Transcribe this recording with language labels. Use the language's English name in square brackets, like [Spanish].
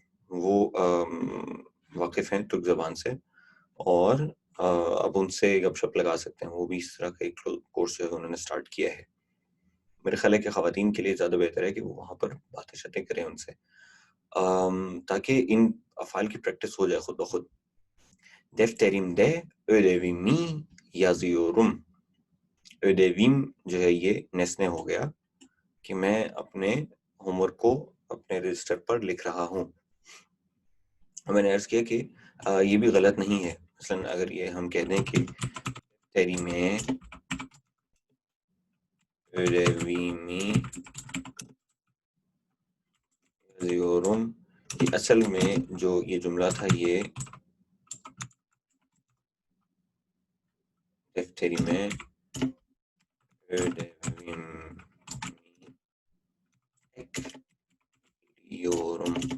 [Urdu] وہ واقف ہیں ترک زبان سے اور اب ان سے گپ شپ لگا سکتے ہیں. وہ بھی اس طرح کا ایک کورس جو ہے انہوں نے سٹارٹ کیا ہے. میرے خیال ہے کہ خواتین کے لیے زیادہ بہتر ہے کہ وہ وہاں پر باتیں شاتیں کریں ان سے، تاکہ ان افعال کی پریکٹس ہو جائے خود بخود. [Turkish] defterimde ödevimi yazıyorum. [Urdu] ödevim جو ہے یہ نیسنے ہو گیا کہ میں اپنے ہوم ورک کو اپنے رجسٹر پر لکھ رہا ہوں. میں نے عرض کیا کہ یہ بھی غلط نہیں ہے. مثلا اگر یہ ہم کہہ دیں کہ [Turkish] defterime ödevimi yazıyorum، [Urdu] یہ اصل میں جو یہ جملہ تھا یہ [Turkish] defterime ödevimi ekliyorum.